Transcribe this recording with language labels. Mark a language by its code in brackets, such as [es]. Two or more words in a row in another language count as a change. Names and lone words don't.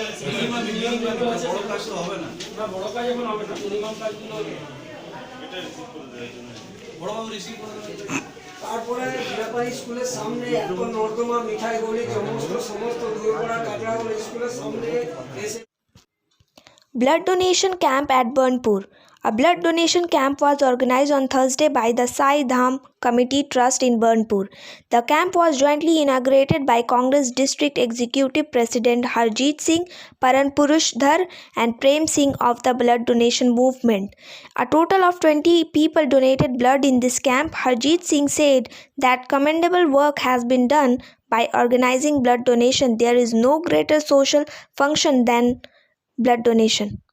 [bn] বড় কাজ তো হবে না, বড় কাজ এখন হবে না, মিনিমাম কাজগুলো এটা রিসিভ করে দেওয়ার জন্য বড়ভাবে রিসিভ করে দেবে। তারপরে ব্যাপারী স্কুলের সামনে এত নর্দমা, মিঠাই গলি, সমস্ত দূরপাড়া কাঁচড়াগুলো স্কুলের সামনে এসে। [en] Blood donation camp at Burnpur. A blood donation camp was organized on Thursday by the Sai Dham Committee Trust in Burnpur. The camp was jointly inaugurated by Congress District Executive President Harjeet Singh, Paran Purush Dhar and Prem Singh of the blood donation movement. A total of 20 people donated blood in this camp. Harjeet Singh said that commendable work has been done by organizing blood donation. There is no greater social function than blood donation.